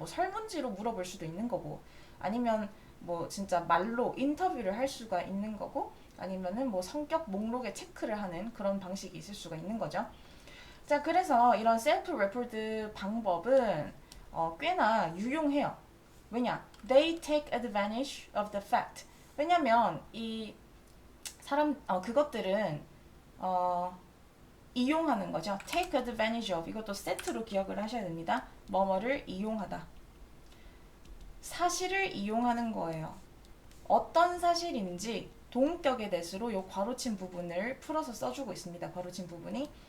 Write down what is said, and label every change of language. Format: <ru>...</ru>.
<ko>뭐 설문지로 물어볼 수도 있는 거고, 아니면 뭐 진짜 말로 인터뷰를 할 수가 있는 거고, 아니면은 뭐 성격 목록에 체크를 하는 그런 방식이 있을 수가 있는 거죠. 자, 그래서 이런 셀프 레포트 방법은 꽤나 유용해요. 왜냐?</ko> <en>They take advantage of the fact.</en> <ko>왜냐면 이 그것들은 이용하는 거죠.</ko> <en>take advantage of</en> <ko>이것도 세트로 기억을 하셔야 됩니다. 뭐뭐를 이용하다. 사실을 이용하는 거예요. 어떤 사실인지 동격의 대수로 요 괄호친 부분을 풀어서 써주고 있습니다. 괄호친 부분이.</ko>